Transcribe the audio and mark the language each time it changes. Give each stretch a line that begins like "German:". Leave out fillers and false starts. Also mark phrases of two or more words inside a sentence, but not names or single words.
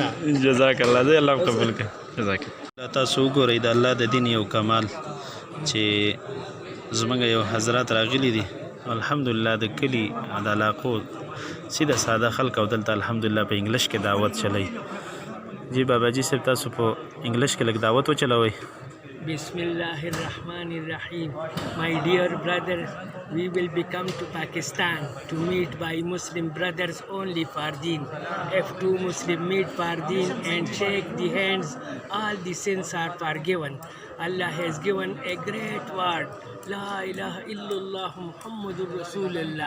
Arabic: جزاک الله
Pashto: دې الله قبول کړي
Arabic: جزاک الله
Pashto: تاسو وګورئ د الله د دین یو کمال چې زمونږ یو حضرات راغلي دي الحمدلله د کلي د علاقو سیده ساده خلک او دلته الحمدلله په انګلیش کې دعوت چلی جی بابا جی صاحب تاسو په انګلیش کې لږ دعوت وچلوئ
English: Bismillahirrahmanirrahim. My dear brother, we will become to Pakistan to meet by Muslim brothers only for deen. If two Muslim meet for deen and shake the hands, all the sins are forgiven. Allah has given a great word.
Arabic: لا إله إلا الله محمد رسول الله.